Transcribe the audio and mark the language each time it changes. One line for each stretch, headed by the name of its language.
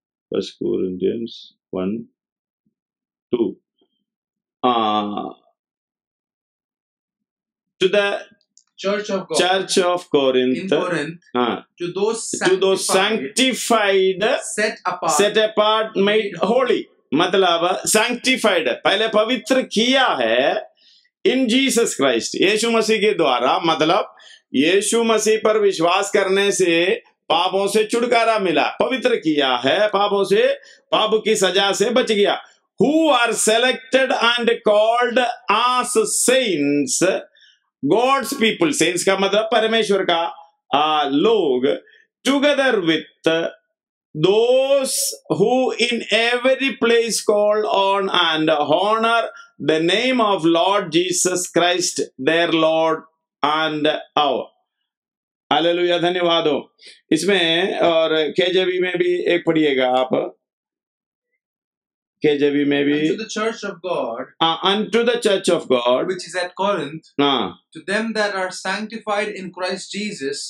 English: First Corinthians 1:2. To the Church of God, Church of Corinth, in Corinth, to those sanctified, set apart, made holy.
Hindi: मतलब sanctified पहले पवित्र किया है
English: in Jesus Christ,
Hindi: यीशु मसीह के द्वारा। मतलब यीशु मसीह पर विश्वास करने से पापों से छुटकारा मिला, पवित्र किया है पापों से, पाप की सजा से बच गया।
English: Who are selected and called as saints, God's people, saints
Hindi: का मतलब परमेश्वर का लोग,
English: together with those who in every place call on and honor the name of Lord Jesus Christ, their Lord and our.
Hindi: Hallelujah, धन्यवाद हो। इसमें और केजेवी में भी एक पढ़िएगा आप, केजेवी में भी,
English: unto the church of God, unto the church of God which is at Corinth, to them that are sanctified in Christ Jesus,